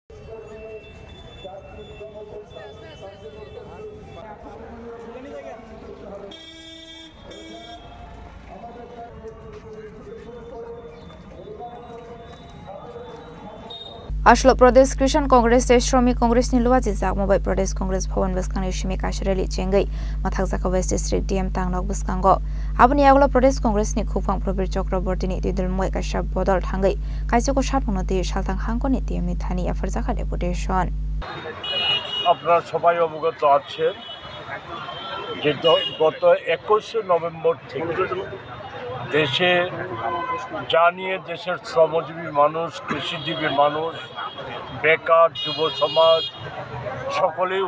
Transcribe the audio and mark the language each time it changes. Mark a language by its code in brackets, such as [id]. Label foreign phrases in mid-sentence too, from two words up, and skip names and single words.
[trp] Ashlo Pradesh Christian Congress State Shromi Congress ni Luwaji Zak Mobile Pradesh Congress Bhawan Baskang Shimi Kashreli Chengai Mathak Zaka West District DM Tangnok Baskango Abani Aglo Pradesh Congress ni Khupang Probir Chakraborty ni Tidulungwe Kashab Bodol Thangai Kaisoko Shatmonoti Shaltang Hangko ni DM ni Thani Afarzaka Deputation [bn] আপনারা সবাই অবগত আছেন যে গত 21 নভেম্বর থেকে দেশে জানিয়ে দেশের শ্রমজীবী মানুষ কৃষিজীবী মানুষ বেকার যুব সমাজ সকলেই